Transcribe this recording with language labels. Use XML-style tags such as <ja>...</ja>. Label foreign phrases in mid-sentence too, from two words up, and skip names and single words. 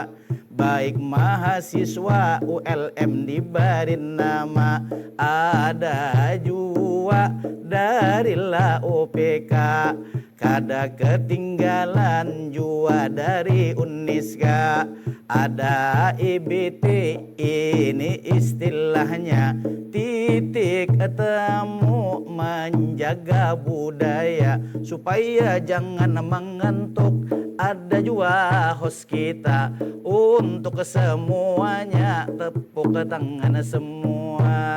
<bjn>Baik mahasiswa ULM dibarin nama, ada jua dari la UPK, kada ketinggalan jua dari Uniska. Ada IBT,</bjn> <id>ini istilahnya titik temu menjaga budaya supaya jangan mengantuk. Ada juga host kita untuk semuanya, tepuk tangan semua.</id>